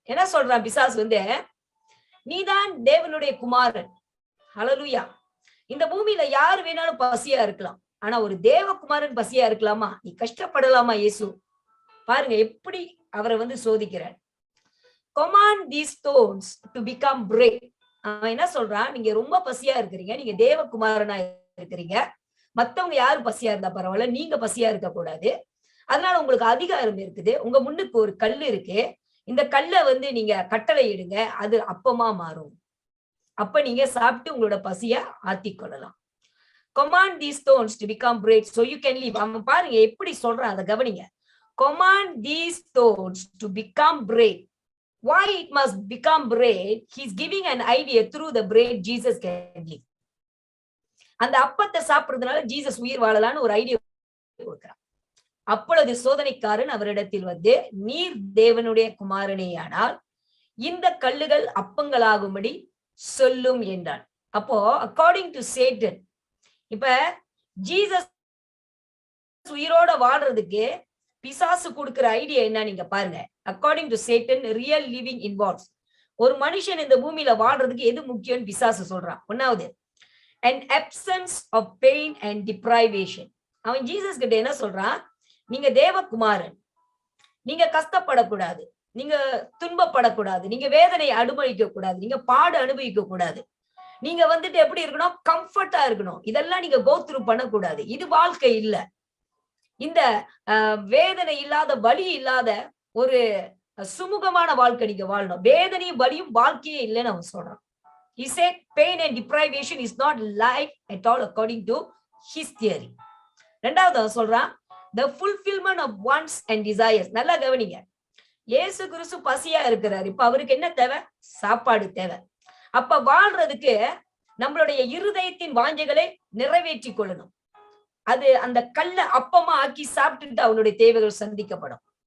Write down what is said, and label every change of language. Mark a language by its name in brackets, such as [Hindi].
[Tamil] என்ன சொல்றான் பிசாசு வந்து, நீதான் தேவனுடைய குமாரன். ஹல்லேலூயா. இந்த பூமியில யார் வேணாலும் பசியா இருக்கலாம், ஆனா ஒரு தேவகுமாரன் பசியா இருக்கலாமா? நீ கஷ்டப்படலாமா? இயேசு பாருங்க எப்படி அவரை வந்து சோதிக்கிறார். [English] command these stones to become bread. [Tamil] அவன் என்ன சொல்றான், நீங்க ரொம்ப பசியா இருக்கிறீங்க, நீங்க தேவகுமாரனா இருக்கிறீங்க, மத்தவங்க யாரு பசியா இருந்தா பரவாயில்ல, நீங்க பசியா இருக்க கூடாது. அதனால உங்களுக்கு அதிகாரம் இருக்குது. உங்க முன்னுக்கு ஒரு கல் இருக்கு, இந்த கல்லை வந்து நீங்க கட்டளை இடுங்க, அது அப்பமா மாறும். அப்ப நீங்க சாப்பிட்டு உங்களோட பசிய ஆத்திக்கொள்ளலாம். [English] command these stones to become bread so you can live. [Tamil] அவன் பாருங்க எப்படி சொல்றான், அதை கவனிங்க. [English] command these stones to become bread. Why it must become bread? He's giving an idea through the bread Jesus can live. [Tamil] அந்த அப்பத்தை சாப்பிடுறதுனால Jesus உயிர் வாழலான்னு ஒரு ஐடியா கொடுக்கிறான். அப்பொழுது சோதனைக்காரன் அவரிடத்தில் வந்து, நீர் தேவனுடைய குமாரனேயானால் இந்த கல்லுகள் அப்பங்களாகும்படி சொல்லும் என்றான். அப்போ [English] according to Satan, [Tamil] இப்ப ஜீசஸ் உயிரோட வாழ்றதுக்கு பிசாசு கொடுக்கிற ஐடியா என்ன நீங்க பாருங்க. [English] According to Satan real living involves. [Tamil] ஒரு மனுஷன் இந்த பூமியில வாழ்றதுக்கு எது முக்கியம்னு பிசாசு சொல்றான். [English] ஒன்னாவது, an absence of pain and deprivation. [Tamil] அவன் ஜீசஸ் கிட்ட என்ன சொல்றான், நீங்க தேவகுமாரன், நீங்க கஷ்டப்படக்கூடாது, நீங்க துன்பப்படக்கூடாது, நீங்க வேதனை அனுபவிக்க கூடாது, நீங்க பாடு அனுபவிக்க கூடாது, நீங்க வந்துட்டு எப்படி இருக்கணும், கம்ஃபர்ட்டா இருக்கணும், இதெல்லாம் நீங்க [English] go through [Tamil] பண்ணக்கூடாது. இது வாழ்க்கை இல்ல. இந்த வேதனை இல்லாத, வலி இல்லாத ஒரு சுமூகமான வாழ்க்கை நீங்க வாழணும். வேதனையும் வலியும் வாழ்க்கையே இல்லைன்னு அவன் சொல்றான். [English] He said pain and deprivation is not life at all according to his theory. [Tamil] ரெண்டாவது அவன் சொல்றான், [English] the fulfillment of wants and desires. [Tamil] நல்லா கவனிங்க, இயேசு கிறிஸ்து பசியா இருக்கிறார். இப்ப அவருக்கு என்ன தேவை? சாப்பாடு தேவை. அப்ப வாழ்றதுக்கு நம்மளுடைய இருதயத்தின் வாஞ்சைகளை நிறைவேற்றி கொள்ளணும். அது அந்த கல்ல அப்பமா ஆக்கி சாப்பிட்டுட்டு அவனுடைய தேவைகள் சந்திக்கப்படும்.